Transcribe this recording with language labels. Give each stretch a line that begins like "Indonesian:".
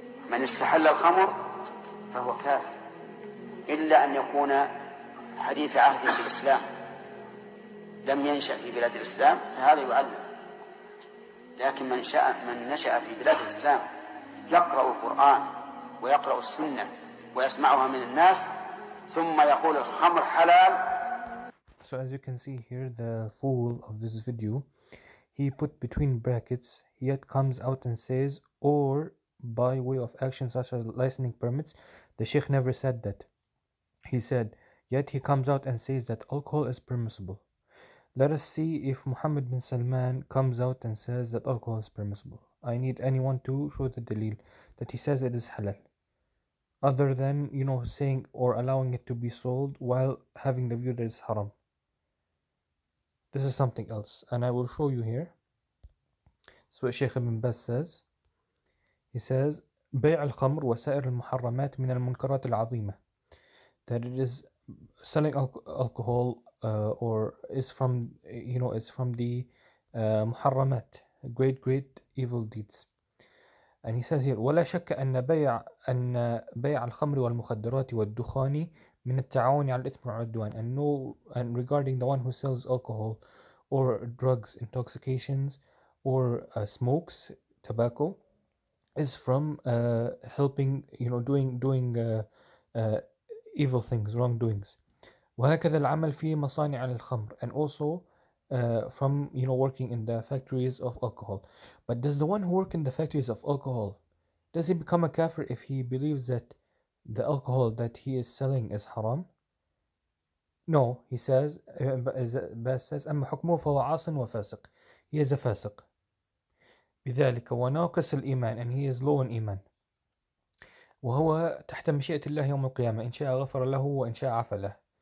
Arabic: من استحل الخمر فهو كافر إلا أن يكون حديث عهد في الإسلام لم ينشأ في بلاد الإسلام فهذا يعلم. لكن من نشأ في بلاد الإسلام يقرأ القرآن ويقرأ السنة ويسمعها من الناس ثم يقول الخمر حلال.
English: So as you can see here, the fool of this video, he put between brackets, yet comes out and says, or by way of action such as licensing permits. The Sheikh never said that. He said, yet he comes out and says that alcohol is permissible. Let us see if Muhammad bin Salman comes out and says that alcohol is permissible. I need anyone to show the dalil that he says it is halal, other than, saying or allowing it to be sold while having the view that it's haram. This is something else, and I will show you here. So what Shaykh ibn Baz says. He says,
Arabic: بيع الخمر وسائر المحرمات من المنكرات العظيمة.
English: That it is selling alcohol or is from the محرمات, great evil deeds. And he says here,
Arabic: ولا شك أن بيع الخمر والمخدرات والدخان من التعاون على الإثم والعدوان.
English: And regarding the one who sells alcohol or drugs, intoxications, or smokes tobacco, is from helping, doing evil things, wrongdoings.
Arabic: وهكذا العمل في مصانع الخمر,
English: and also from working in the factories of alcohol. But does the one who work in the factories of alcohol, does he become a kafir if he believes that the alcohol that he is selling is haram? No, he says, Bas says,
Arabic: أما حكمه فهو عاص وفاسق.
English: He is a fasiq.
Arabic: بذلك وناقص الإيمان,
English: and he is low in iman.
Arabic: وهو تحت مشيئة الله يوم القيامة, إن شاء غفر له وإن شاء عفى له.